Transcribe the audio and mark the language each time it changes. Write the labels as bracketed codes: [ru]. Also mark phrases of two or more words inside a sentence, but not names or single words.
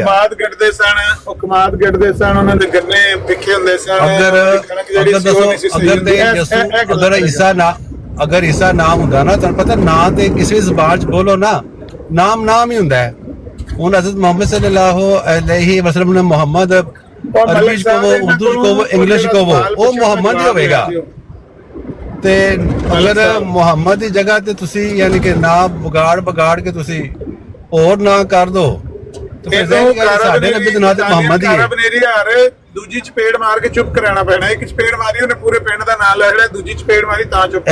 [pa] ਕਮਾਦ ਕੱਢਦੇ ਸਨ, ਉਹ ਕਮਾਦ ਕੱਢਦੇ ਸਨ, ਉਹਨਾਂ ਦੇ ਗੰਨੇ ਵਿਖੇ ਹੁੰਦੇ ਸਨ। ਅਗਰ ਦੱਸੋ ਅਗਰ ਈਸਾ ਨਾਮ ਹੁੰਦਾ ਨਾ, ਤੁਹਾਨੂੰ ਪਤਾ ਨਾਂ ਤੇ ਕਿਸੇ ਵੀ ਜ਼ਬਾਨ ਚ ਬੋਲੋ ਨਾ, ਨਾਮ ਹੀ ਹੁੰਦਾ ਹੈ। ਹੁਣ ਹਜ਼ਰਤ ਮੁਹੰਮਦ [ar] صلى الله عليه وسلم [pa] ਨੇ ਮੋਹੰਮਦ ਅਰਬੀ ਚ ਕਹੋ, ਉਰਦੂ ਚ ਕਹੋ, ਇੰਗਲਿਸ਼ ਚ ਕਹੋ, ਉਹ ਮੁਹੰਮਦ ਹੀ ਹੋਵੇਗਾ। ਤੇ ਅਗਰ ਮੁਹੰਮਦ ਦੀ ਜਗ੍ਹਾ ਤੇ ਤੁਸੀਂ ਯਾਨੀ ਕਿ ਨਾਮ ਵਿਗਾੜ ਕੇ ਤੁਸੀਂ ਹੋਰ ਨਾ ਕਰ ਦੋ, ਤੇ ਫਿਰ ਸਾਡੇ ਨਬੀ ਦੇ ਨਾਂ ਤੇ ਮੁਹੰਮਦ ਹੀ ਹੈ। ਬਨੇਰੀ ਹਾਰ ਦੂਜੀ ਚਪੇੜ ਮਾਰ ਕੇ ਚੁੱਪ ਕਰਾਣਾ ਪੈਣਾ। ਇੱਕ ਚਪੇੜ ਮਾਰੀ ਉਹਨੇ ਪੂਰੇ ਪਿੰਡ ਦਾ ਨਾਮ ਲੈ ਲਿਆ, ਦੂਜੀ ਚਪੇੜ ਮਾਰੀ ਤਾਂ ਚੁੱਪ।